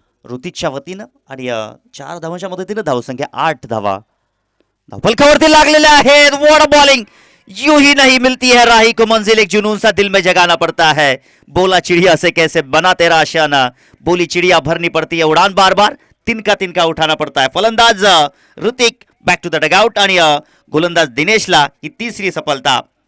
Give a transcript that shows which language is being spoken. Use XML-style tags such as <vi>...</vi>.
<mr>ऋतिकच्या वतीनं आणि 4 धावांच्या मदतीनं धावसंख्या 8 धावा. धावफलकावरती लागलेले आहेत.</mr> <en>what bowling,</en> <hi>यूं ही नहीं मिलती है राही को मंजिल, एक जुनून सा दिल में जगाना पड़ता है. बोला चिड़िया से कैसे बना तेरा आशियाना, बोली चिड़िया भरनी पड़ती है उड़ान बार बार, तिनका उठाना पड़ता है.</hi> <mr>फलंदाज Hrithik</mr> <en>back to the dugout</en> <mr>आणि गोलंदाज दिनेशला ही तिसरी सफलता.</mr>